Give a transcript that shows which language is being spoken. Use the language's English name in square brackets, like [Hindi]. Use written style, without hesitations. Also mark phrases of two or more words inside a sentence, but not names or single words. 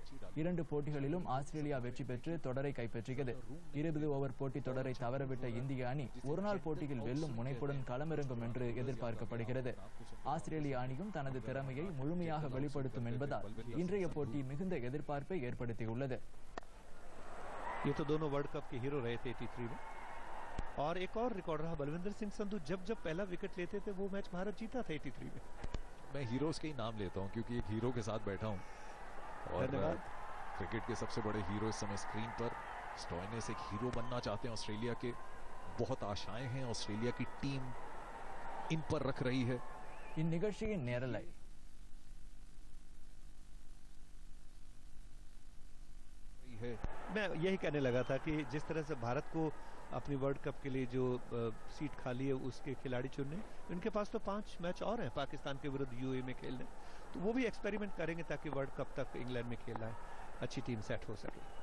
[Tamil] 2 போட்டிகளிலும் ஆஸ்திரேலியா வெற்றி பெற்று தொடரை கைப்பற்றியது. 20 ஓவர் போட்டி தொடரை தவறவிட்ட இந்திய அணி ஒருநாள் போட்டியில் வெல்லும் முனைப்புடன் களமிறங்கும் என்று எதிர்பார்க்கப்படுகிறது. ஆஸ்திரேலிய அணியும் தனது திறமையை முழுமையாக வெளிப்படுத்தும் என்பதால் இன்றைய போட்டி மிகுந்த எதிர்பார்ப்பை ஏற்படுத்தியுள்ளது. [Hindi] ये तो दोनों [English] World Cup [Hindi] के हीरो रहे थे 83 में, और एक और रिकॉर्ड रहा बलविंदर सिंह संधू जब पहला विकेट लेते थे वो मैच भारत जीता था 83 में. मैं हीरोज के ही नाम लेता हूं क्योंकि एक हीरो के साथ बैठा हूं और क्रिकेट के सबसे बड़े हीरो इस समय स्क्रीन पर स्टॉइनिस एक हीरो बनना चाहते हैं ऑस्ट्रेलिया के. बहुत आशाएं हैं ऑस्ट्रेलिया की टीम इन पर रख रही है. [Tamil] இந்நிகழ்ச்சியின் நேரலை [Hindi] मैं यही कहने लगा था कि जिस तरह से भारत को अपनी [English] World Cup [Hindi] के लिए जो सीट खाली है उसके खिलाड़ी चुनने, इनके पास तो 5 मैच और हैं पाकिस्तान के विरुद्ध यूएई में खेलने, तो वो भी एक्सपेरिमेंट करेंगे ताकि [English] World Cup [Hindi] तक इंग्लैंड में खेलना है, अच्छी टीम सेट हो सके.